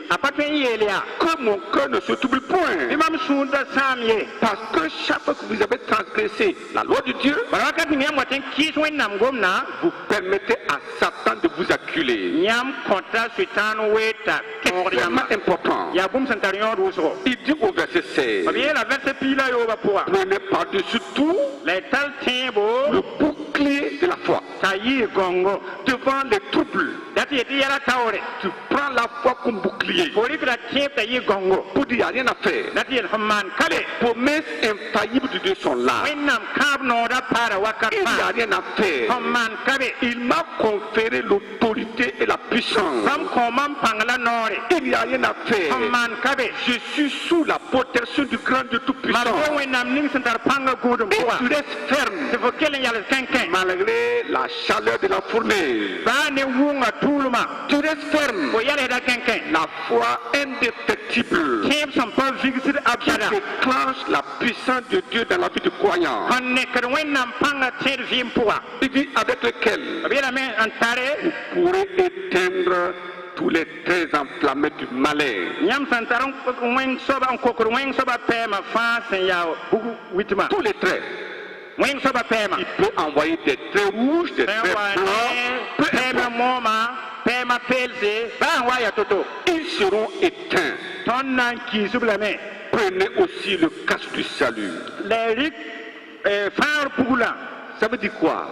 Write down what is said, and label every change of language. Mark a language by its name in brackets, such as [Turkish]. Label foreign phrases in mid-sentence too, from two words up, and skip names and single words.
[Mossi] A pa tõe n yeel yaa. [French] que mon cœur ne se trouble [Mossi] Bɩ [French] point. [Mossi] mam sũur da sãam ye. [French] Parce que chaque fois que vous avez transgressé la loi de Dieu, [Mossi] Bala wakat ning yãmb wa tɩ n kɩɩs Wẽnnaam gomna. [French] vous permettez à Satan de vous acculer. [Mossi] Yãmb kõta sʋɩtãan weeta [French] C'est [Mossi] tõogd [French] vraiment [Mossi] yãmba. [French] important. [Mossi] Yaa bũmb sẽn tar yõod wʋsgo. [French] Il dit au verset 16, [Mossi] B yeela vɛrse piila yooba pʋga. [French] prenez par-dessus tout [Mossi] La y tall tẽebo. [French] le bouclier de la foi. [Mossi] T'a yɩɩ gõngo. [French] Devant les troubles, [Mossi] Dat yetɩ yɛla taoore. [French] tu prends la foi comme bouclier. [Mossi] Fo rɩkda tẽeb t'a yɩ gõngo. [French] Pour dire, il n'y a rien à faire. [Mossi] Dat yel sẽn maan kabe. [French] Les promesses infaillibles de Dieu sont là. [Mossi] Wẽnnaam kãab noodã paara wakat [French] Il n'y a [Mossi] fãa. [French] rien à faire. [Mossi] Sẽn maan kabe. [French] Il m'a conféré l'autorité et la puissance. [Mossi] Bãmb kõ mam pãng la noore. [French] Il n'y a rien à faire. [Mossi] Sẽn maan kabe. [French] Je suis sous la protection du grand Dieu [Mossi] Mam [French] Tout-Puissant. [Mossi] be Wẽnnaam ning sẽn tar pãngã gũudum [French] Et tu [Mossi] pʋga. [French] restes ferme [Mossi] Tɩ fo kell n yals kẽnkẽ. [French] malgré la chaleur de la fournaise. [Mossi] Baa ne wʋnga tuulmã. [French] Tu restes ferme. [Mossi] Fo yɛlsda kẽnkẽ. [French] La foi indéfectible [Mossi] Tẽeb sẽn pa vigsd [French] qui [Mossi] abada. [French] déclenche la puissance de Dieu dans la vie du croyant. [Mossi] Sẽn nekd Wẽnnaam pãngã tẽed vɩɩm pʋga. [French] Il dit avec lequel [Mossi] B yeelame n tare. [French] vous pourrez éteindre tous les traits enflammés du malin. [Mossi] Yãmb sẽn tar n wẽng soaba n kokd wẽng soaba pɛɛmã fãa sẽn yaa bug witmã. [French] Tous les traits. Il peut envoyer des traits rouges, des traits blancs, peu importe. Ils seront éteints. Prenez aussi le casque du salut. Ça veut dire quoi?